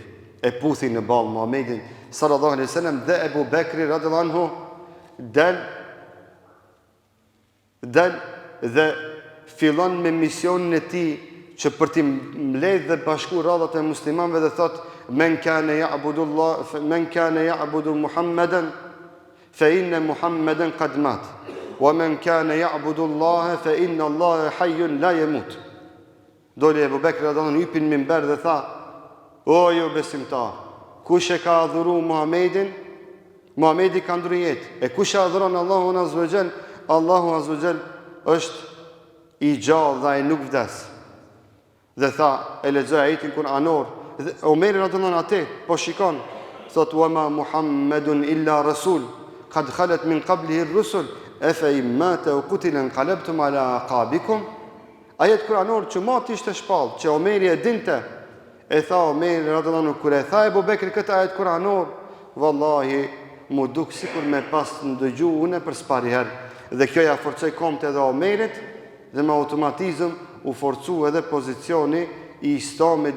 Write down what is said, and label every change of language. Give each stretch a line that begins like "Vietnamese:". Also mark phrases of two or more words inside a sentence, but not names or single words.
Albanian: E puthi në ballë Muhamedit
Arabic: صلى الله عليه وسلم
Albanian: dhe Ebu Bekri
Arabic: رضي الله عنه
Albanian: del dhe fillon me misionin e tij që për t'i mbledh dhe bashku radhat e muslimanëve dhe thot
Arabic: من كان يعبد محمدا فإن محمدا قد مات ومن كان يعبد الله فإن الله حي لا يموت.
Albanian: Doli Ebu Bekri
Arabic: رضي الله عنه
Albanian: hypin minber dhe tha: o ju besimtar, kush e ka adhuru Muhammedin, Muhammedi ka ndru jetë. E kush e adhuron Allahun
Arabic: عز وجل,
Albanian: Allahu
Arabic: عز وجل
Albanian: është i gjallë dhe ai nuk vdes. Dhe tha, e lexoj ajetin kuranor.
Arabic: Omeri رضي الله عنه
Albanian: atë po shikon, thot
Arabic: وما محمد إلا رسول قد خلت من قبله الرسل أفإن مات وقتل انقلبتم على أعقابكم.
Albanian: Ajet kuranor që mati ishte shpall, që Omeri e dinte. E tha Omeri
Arabic: رضي الله عنه
Albanian: kur e tha Ebu Bekri këtë ajet kuranor, vallahi mu duk sikur me pas ndëgju une për spari herë. Dhe kjo ja forcoi komt edhe Omerit dhe me automatizëm u forcu edhe pozicioni i islamit dhe